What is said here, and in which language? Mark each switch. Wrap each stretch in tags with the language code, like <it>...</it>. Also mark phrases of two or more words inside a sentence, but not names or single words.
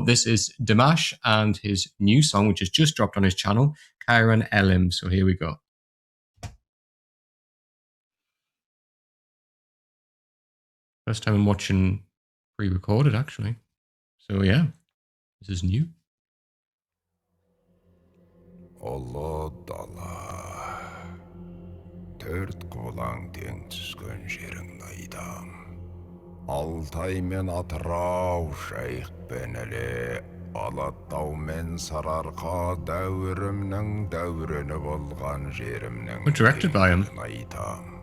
<en>This is Dimash and his new song, which has just dropped on his channel, Qairan Elim. So here we go. First time I'm watching pre-recorded, actually. So yeah, this is new.</en> <kk>Ұлы дала, төрт қолаң тең түскен жерің найдам. Алтай мен Атырау, Жайық пен Іле, Алатау мен Сарыарқа, дәуірімнің дәурені болған жерімнің теңдігін айтам.</kk>